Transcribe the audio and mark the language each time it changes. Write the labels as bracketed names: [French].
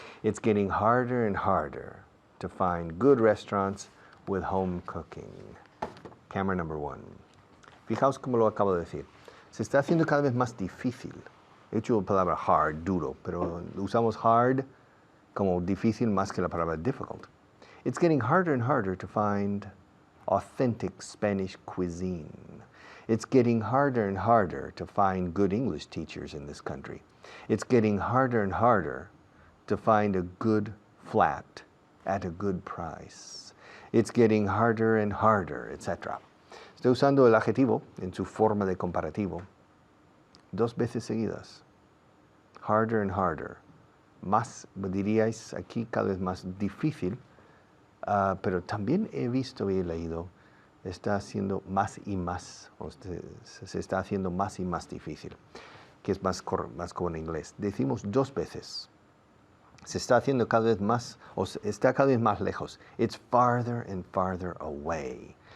[English] It's getting harder and harder to find good restaurants with home cooking. Camera number one. [Spanish] Fijaos cómo lo acabo de decir. Se está haciendo cada vez más difícil. He hecho la palabra hard, duro, pero usamos hard como difícil más que la palabra difficult. [English] It's getting harder and harder to find authentic Spanish cuisine. It's getting harder and harder to find good English teachers in this country. It's getting harder and harder to find a good flat at a good price. It's getting harder and harder, etc. [Spanish] Estoy usando el adjetivo en su forma de comparativo dos veces seguidas. [English] Harder and harder. [Spanish] Más, diríais aquí, cada vez más difícil, pero también he visto y he leído, está haciendo más y más, se está haciendo más y más difícil, que es más como en inglés. Decimos dos veces. Se está haciendo cada vez más, o está cada vez más lejos. [English] It's farther and farther away.